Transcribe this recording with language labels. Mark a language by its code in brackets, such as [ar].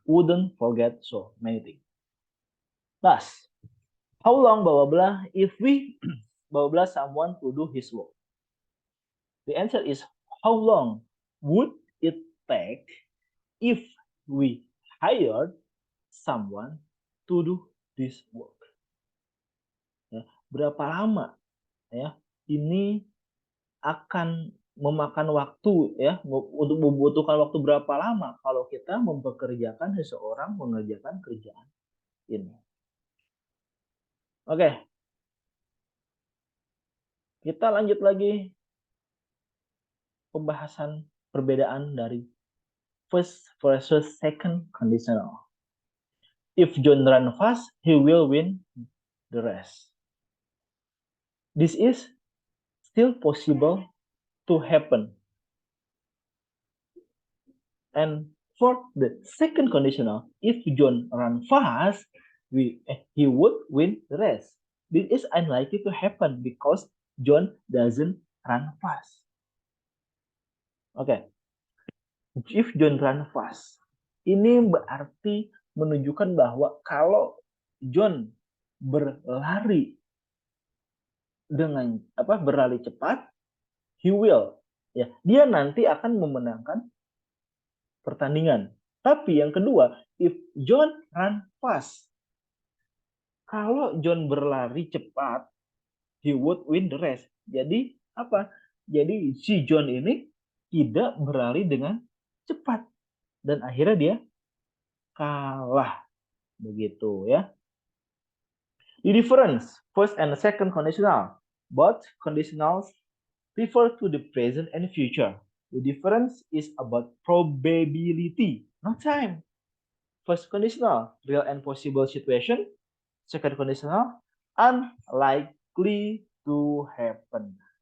[en] Wouldn't forget so many things. Thus, how long blah blah blah if we blah blah someone to do his work? The answer is how long would it take if we hired someone to do this work? [id] Ya, berapa lama ya ini akan memakan waktu ya untuk membutuhkan waktu berapa lama kalau kita mempekerjakan seseorang mengerjakan kerjaan ini. Oke, kita lanjut lagi pembahasan perbedaan dari first versus second conditional. [en] If John run fast, he will win the race. This is still possible to happen. And for the second conditional, if John run fast, he would win the race. This is unlikely to happen because John doesn't run fast. [id] Oke, [en] if John run fast, [id] ini berarti menunjukkan bahwa kalau John berlari dengan berlari cepat, [en] he will, [id] ya, dia nanti akan memenangkan pertandingan. Tapi yang kedua, [en] if John run fast, [id] kalau John berlari cepat, [en] he would win the race. [id] Jadi apa? Jadi si John ini tidak berlari dengan cepat dan akhirnya dia kalah, begitu ya. [en] The difference first and second conditional, both conditionals refer to the present and future. The difference is about probability, not time. First conditional, real and possible situation. Second conditional, unlikely to happen.